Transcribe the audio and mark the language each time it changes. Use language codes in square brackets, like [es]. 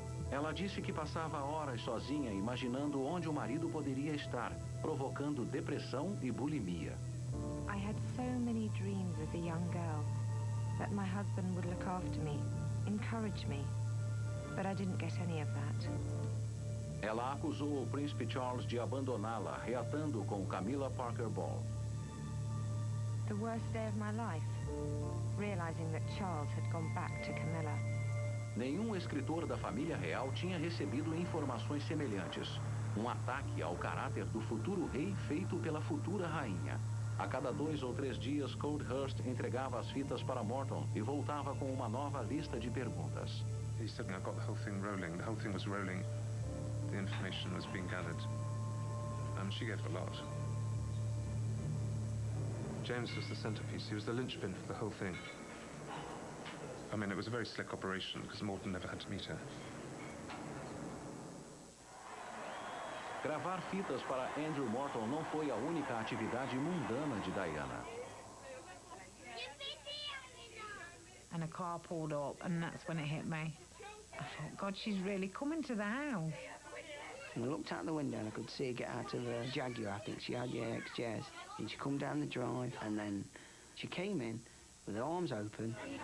[pt] Ela disse que passava horas sozinha imaginando onde o marido poderia estar, provocando depressão e bulimia. [en] I had so many dreams as a young girl that my husband would look after me, encourage me, but I didn't get any of that. [pt] Ela acusou o príncipe Charles de abandoná-la, reatando com Camilla Parker Ball. [en] The worst day of my life, realizing that Charles had gone back to Camilla. [pt] Nenhum escritor da família real tinha recebido informações semelhantes. Um ataque ao caráter do futuro rei feito pela futura rainha. A cada 2 ou 3 dias, Coldhurst entregava as fitas para Morton e voltava com uma nova lista de perguntas. [en] He said, I got the whole thing rolling. The whole thing was rolling. The information was being gathered. She gave a lot. James was the centerpiece. He was the linchpin for the whole thing. I mean, it was a very slick operation because Morton never had to meet her. [pt] Gravar fitas para Andrew Morton não foi a única atividade mundana de Diana. [en] And a car pulled up, and that's when it hit me. I thought, God, she's really coming to the house. And I looked out the window and I could see her get out of a Jaguar. I think she had XJs. And she come down the drive, and then she came in with her arms open.